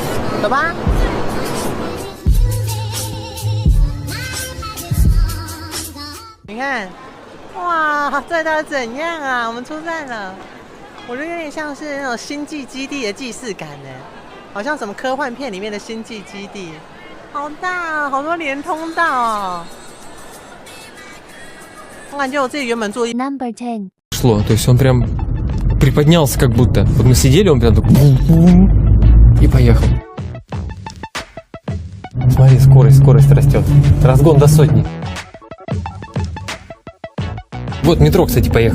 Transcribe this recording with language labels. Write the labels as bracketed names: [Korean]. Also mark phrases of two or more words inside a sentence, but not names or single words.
[Chinese] 走吧。你看，哇，这到底怎样啊？我们出站了，我觉得有点像是那种星际基地的既视感呢，好像什么科幻片里面的星际基地，好大啊，好多连通道哦。我感觉我自己原本坐 [English] Number 10. [Russian] Шло, то есть он прям приподнялся как будто. Вот мы сидели, он прям так и поехал. Смотри, скорость растет. Разгон до 100. Вот метро, кстати, поехало.